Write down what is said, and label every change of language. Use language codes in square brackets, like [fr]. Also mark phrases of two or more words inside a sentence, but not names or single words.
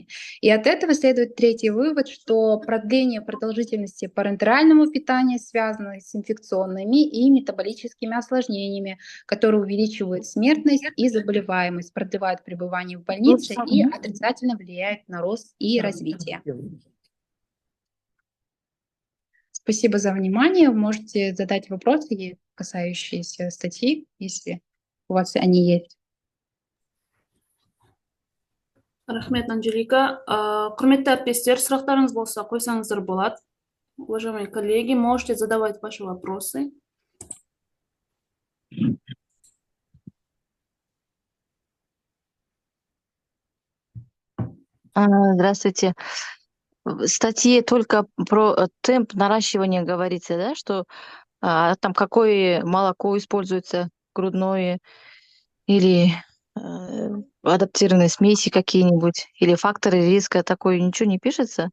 [ru] И от этого следует третий вывод, что продление продолжительности парентерального питания связано с инфекционными и метаболическими осложнениями, которые увеличивают смертность и заболеваемость, продлевают пребывание в больнице и отрицательно влияют на рост и развитие. Спасибо за внимание. Вы можете задать вопросы, касающиеся статьи, если у вас они есть. [kk] Рахмет, Анжелика. Құрметті әріптестер, сұрақтарыңыз болса, қойсаңыздар болады. [ru] Уважаемые коллеги, можете задавать ваши вопросы. Здравствуйте. В статье только про темп наращивания говорится, да, что там какое молоко используется, грудное или адаптированные смеси какие-нибудь, или факторы риска, такое ничего не пишется?